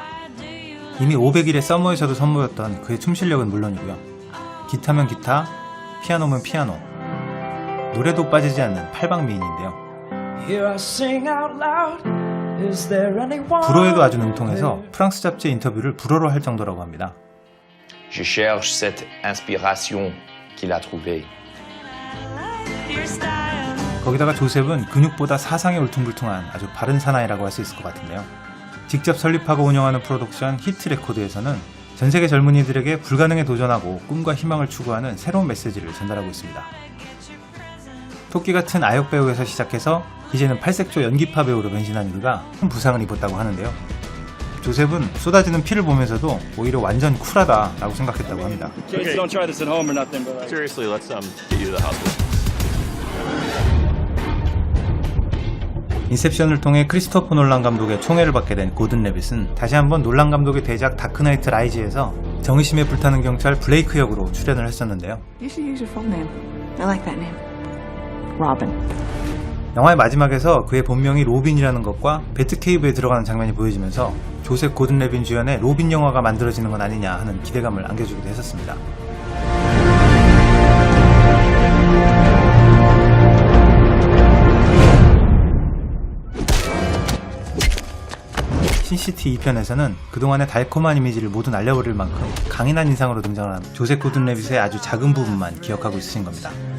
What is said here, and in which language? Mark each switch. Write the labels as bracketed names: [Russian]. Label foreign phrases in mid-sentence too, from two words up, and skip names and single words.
[Korean] 이미 500일의 서머에서도 선보였던 그의 춤 실력은 물론이고요. 기타면 기타, 피아노면 피아노, 노래도 빠지지 않는 팔방 미인인데요. 불어에도 아주 능통해서 프랑스 잡지의 인터뷰를 불어로 할 정도라고 합니다. [French] Je cherche cette inspiration qu'il a trouvée. [Korean] 거기다가 조셉은 근육보다 사상이 울퉁불퉁한 아주 바른 사나이라고 할 수 있을 것 같은데요. 직접 설립하고 운영하는 프로덕션 히트 레코드에서는 전 세계 젊은이들에게 불가능에 도전하고 꿈과 희망을 추구하는 새로운 메시지를 전달하고 있습니다. 토끼 같은 아역 배우에서 시작해서 이제는 팔색조 연기파 배우로 변신한 그가 큰 부상을 입었다고 하는데요. 조셉은 쏟아지는 피를 보면서도 오히려 완전 쿨하다라고 생각했다고 합니다. [English] Okay, don't try this at home or nothing, but Seriously, let's get you to the hospital. [Korean] 인셉션을 통해 크리스토퍼 놀란 감독의 총애를 받게 된 고든 레빗은 다시 한번 놀란 감독의 대작 다크나이트 라이즈에서 정의심에 불타는 경찰 블레이크 역으로 출연을 했었는데요. [English] You should use your full name. I like that name. Robin. [Korean] 영화의 마지막에서 그의 본명이 로빈이라는 것과 배트케이브에 들어가는 장면이 보여지면서 조셉 고든 레빗 주연의 로빈 영화가 만들어지는 건 아니냐 하는 기대감을 안겨주기도 했었습니다. 신시티 2편에서는 그동안의 달콤한 이미지를 모두 날려버릴 만큼 강인한 인상으로 등장을 한 조셉 고든 레빗의 아주 작은 부분만 기억하고 있으신 겁니다.